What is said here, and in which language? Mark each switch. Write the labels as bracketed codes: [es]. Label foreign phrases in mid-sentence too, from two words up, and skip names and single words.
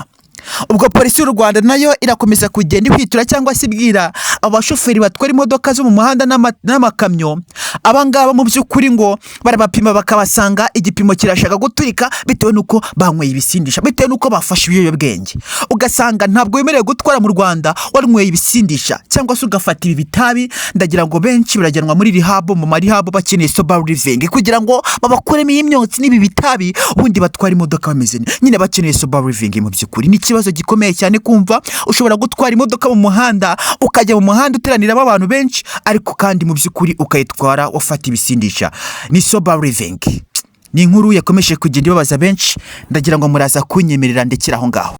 [rw] Ubwo polisi y'u Rwanda nayo irakomeza kugenda ihwitura cyangwa se ibwira abashoferi batwara imodoka zo mu muhanda n'amakamyo, abangaba mu by'ukuri ngo barabapima bakabasanga igipimo kirashaka guturika bitewe nuko banyweye ibisindisha, bitewe nuko bafashe ibiyobyabwenge. Ugasanga ntabwo wemerewe gutwara mu Rwanda warinyweye ibisindisha cyangwa se ugafata ibi bitabi. Ndagira ngo benshi birajyanwa muri rehab, mu marehab bakeneye [en] sober living [rw] kugira ngo babakuremo imyotsi n'ibi bitabi, ubundi batwara imodoka bameze nyine bakeneye [en] sober living. [rw] Mu by'ukuri ni ikibazo gikomeye cyane kumva ushobora gutwara imodoka mu muhanda, ukajya mu muhanda uteraniramo abantu benshi, ariko kandi mu by'ukuri ukayitwara ufata ibisindisha. [en] Ni sober living. [rw] Ni inkuru yakomeje kugenda ibabaza benshi, ndagira ngo muraza kunyemerera ndekera aho ngaho.